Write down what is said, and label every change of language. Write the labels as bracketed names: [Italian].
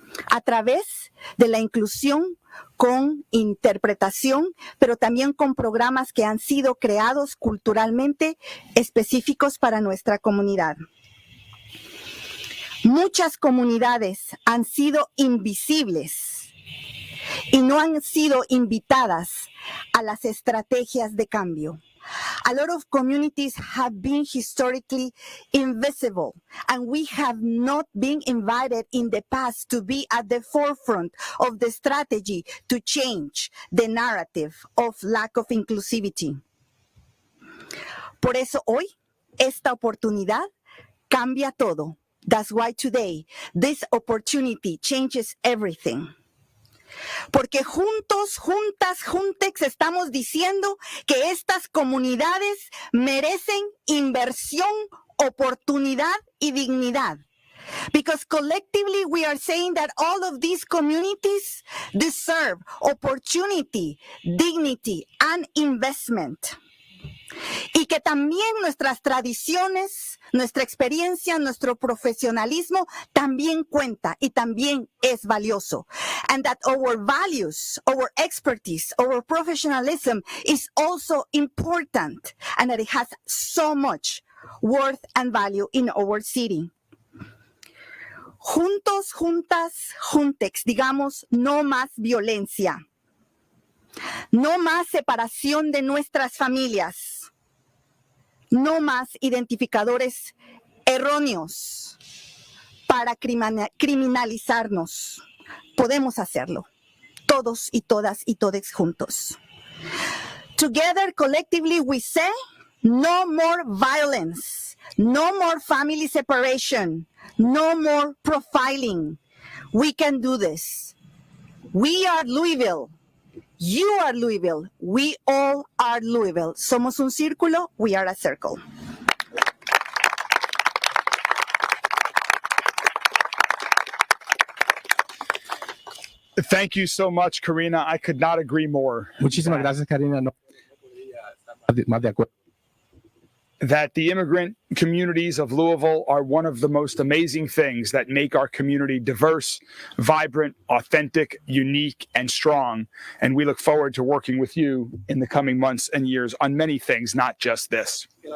[Spanish] A través de la inclusión con interpretación, pero también con programas que han sido creados culturalmente específicos para nuestra comunidad. Muchas comunidades han sido invisibles y no han sido invitadas a las estrategias de cambio. [English] A lot of communities have been historically invisible, and we have not been invited in the past to be at the forefront of the strategy to change the narrative of lack of inclusivity. [Spanish] Por eso hoy, esta oportunidad cambia todo. [English] That's why today, this opportunity changes everything. [Spanish] Porque juntos, juntas, juntex estamos diciendo que estas comunidades merecen inversión, oportunidad y dignidad. [English] Because collectively we are saying that all of these communities deserve opportunity, dignity, and investment. [Spanish] Y que también nuestras tradiciones, nuestra experiencia, nuestro profesionalismo también cuenta y también es valioso. [English] And that our values, our expertise, our professionalism is also important and that it has so much worth and value in our city. [Spanish] Juntos, juntas, juntex, digamos, no más violencia. No más separación de nuestras familias. No más identificadores erróneos para criminalizarnos. Podemos hacerlo, todos y todas y todes juntos. [English] Together, collectively, we say, no more violence, no more family separation, no more profiling. We can do this. We are Louisville. You are Louisville. We all are Louisville. [Spanish] Somos un círculo. [English] We are a circle. Thank you so much, Karina. I could not agree more. [Spanish] Muchísimas gracias, Karina. No podría estar más de acuerdo. [English] That the immigrant communities of Louisville are one of the most amazing things that make our community diverse, vibrant, authentic, unique, and strong. And we look forward to working with you in the coming months and years on many things, not just this.